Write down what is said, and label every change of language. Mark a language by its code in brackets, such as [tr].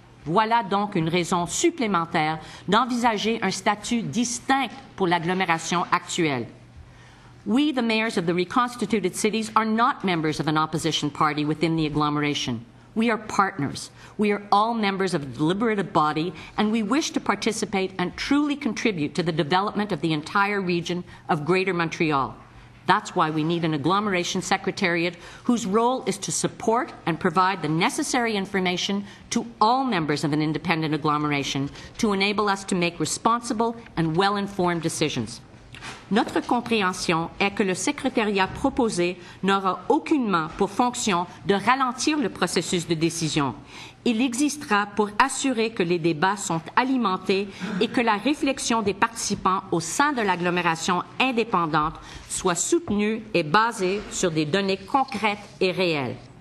[fr] Voilà donc une raison supplémentaire d'envisager un statut distinct pour l'agglomération actuelle. [en] We, the mayors of the reconstituted cities, are not members of an opposition party within the agglomeration. We are partners. We are all members of a deliberative body, and we wish to participate and truly contribute to the development of the entire region of Greater Montreal. That's why we need an agglomeration secretariat whose role is to support and provide the necessary information to all members of an independent agglomeration to enable us to make responsible and well-informed decisions. [fr] Notre compréhension est que le secrétariat proposé n'aura aucunement pour fonction de ralentir le processus de décision. Il existera pour assurer que les débats sont alimentés et que la réflexion des participants au sein de l'agglomération indépendante soit soutenue et basée sur des données concrètes et réelles.